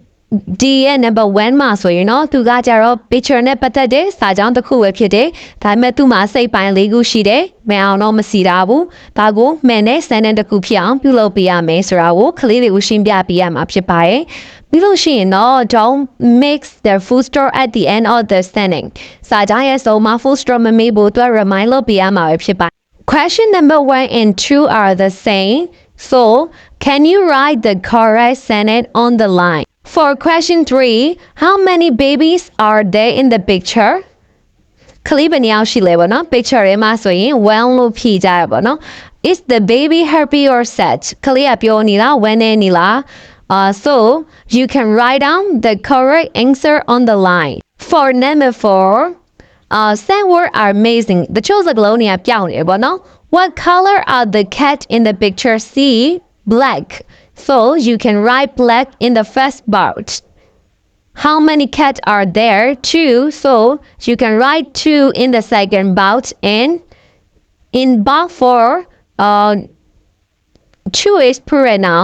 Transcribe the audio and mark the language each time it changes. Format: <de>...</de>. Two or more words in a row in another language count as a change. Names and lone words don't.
<my>D ရဲ့ number 1မှာဆိုရင်တော့သူကကြတော့ picture နဲ့ပတ်သက်တဲ့စာကြောင်းတစ်ခုပဲဖြစ်တယ်ဒါပေမဲ့သူ့မှာစိတ်ပိုင်း၄ခု ရှိတယ်မအောင်တော့မစီတာဘူးဒါကိုမှန်တဲ့ sentence တစ်ခုဖြစ်အောင်ပြုလုပ်ပေးရမယ်ဆိုတာကိုကလေးတွေကိုရှင်းပြပေးရမှာဖြစ်ပါတယ်ပြီးလို့ရှိရင်တော့</my> <en>don't mix the full stop at the end of the sentence</en> <my>စာကြောင်းရဲ့အဆုံးမှာ</my> <en>full stop</en> <my>မမေးဖို့အတွက် remind လုပ်ပေးရမှာပဲဖြစ်ပါတယ်</my> <en>Question number 1 and 2 are the same so can you write the correct sentence on the line For question 3, how many babies are there in the picture?</en> <my>ကလေးဘယ်နှယောက်ရှိလဲပေါ့နော် picture ထဲမှာဆိုရင် well လို့ဖြေကြရပါတော့</my> <en>Is the baby happy or sad?</en> <my>ကလေးကပြောနေလားဝမ်းနေနေလား</my> <en>So you can write down the correct answer on the line. For number 4, some words are amazing.</en> <my>တချို့စကားလုံးတွေကပြောင်းနေပေါ့နော်</my> <en>What color are the cat in the picture? C, black. So you can write black in the first box. How many cats are there? 2. So you can write 2 in the second box. And in box 4, 2 is pronoun.</en>